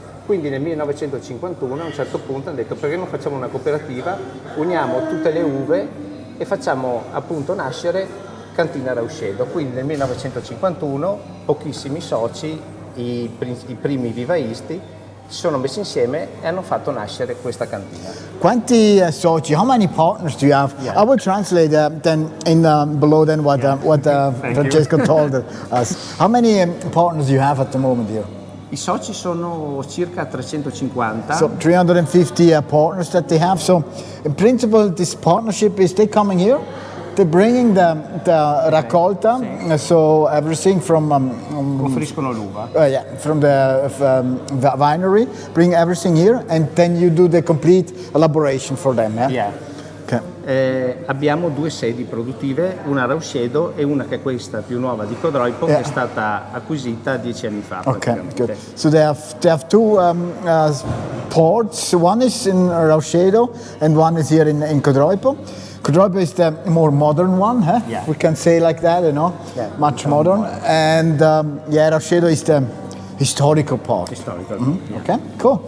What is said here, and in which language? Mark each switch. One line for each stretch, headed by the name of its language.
Italian: Quindi nel 1951 a un certo punto hanno detto: perché non facciamo una cooperativa, uniamo tutte le uve e facciamo appunto nascere Cantina Rauscedo. Quindi nel 1951 pochissimi soci, i primi vivaisti, si sono messi insieme e hanno fatto nascere questa cantina. Quanti soci?
English: How many partners do you have? Yeah. I will translate then in below than what Francesco told us. How many partners do you have at the moment here?
Italian: I soci sono circa 350.
English: So 350 partners that they have. So in principle, this partnership is they coming here, they're bringing the raccolta, so everything from
Italian: Offriscono l'uva.
English: from the winery, bring everything here, and then you do the complete elaboration for them. Yeah. Yeah. Okay.
Italian: Abbiamo due sedi produttive, una a Rauscedo e una, che è questa più nuova, di Codroipo, che è stata acquisita 10 anni fa.
English: Okay, good. So they have two ports. One is in Rauscedo and one is here in Codroipo. Codroipo is the more modern one, huh? Yeah. We can say like that, you know, much modern. And Rauscedo is the historical part. Historical. Mm-hmm. Okay, cool.